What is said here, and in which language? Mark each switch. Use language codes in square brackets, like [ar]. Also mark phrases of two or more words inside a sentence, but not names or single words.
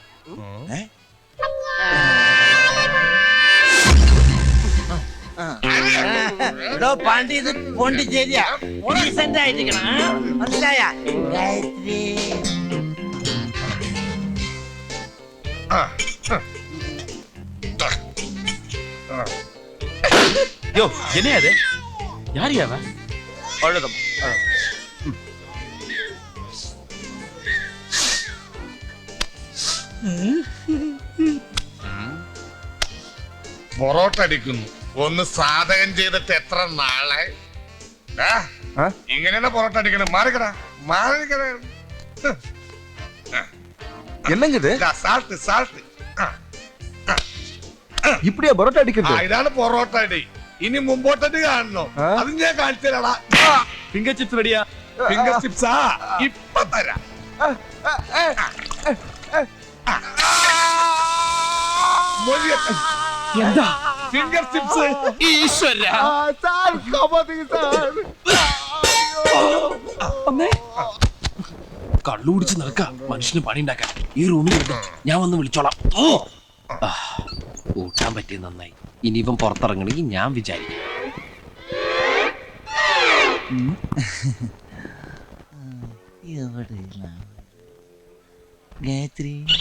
[ml] പാണ്ടി ഇത് പോണ്ടിച്ചേരിയാ ഡീസന്റ് ആയിരിക്കണം മനസ്സിലായ ഗായത്രി [ta] யோ என்ன அது யார் யாவ அழுதம் [ml] പൊറോട്ട അടിക്കുന്നു ഒന്ന് സാധകം ചെയ്തിട്ട് എത്ര നാളെ ഇങ്ങനെയാണ് പൊറോട്ട അടിക്കണം മാറിക്കടാ മാറിക്കട [ta] என்னங்குது [en] salt salt [ta] இப்படியா பரோட்டா அடிக்கிறது [ml] ഇതാണ് പൊറോട്ട അടി ഇനി മുമ്പോട്ടടി കാണണോ അത് ഞാൻ കാണിച്ചു തരാടാ [en] finger chips റെഡിയാ finger chips [ml] ഇപ്പൊ തരാം എന്താ [en] finger chips [ml] ഈശ്വര [ta] சார் காப்பாத்துங்க சார் [ml] അമ്മേ കള്ളു കുടിച്ച് നടക്ക മനുഷ്യന് പണി ഉണ്ടാക്കാൻ ഈ റൂമിൽ ഞാൻ വന്ന് വിളിച്ചോളാം കൂട്ടാൻ പറ്റിയത് നന്നായി ഇനി ഇവൻ പുറത്തിറങ്ങണമെങ്കിൽ ഞാൻ വിചാരിക്കും ഗായത്രി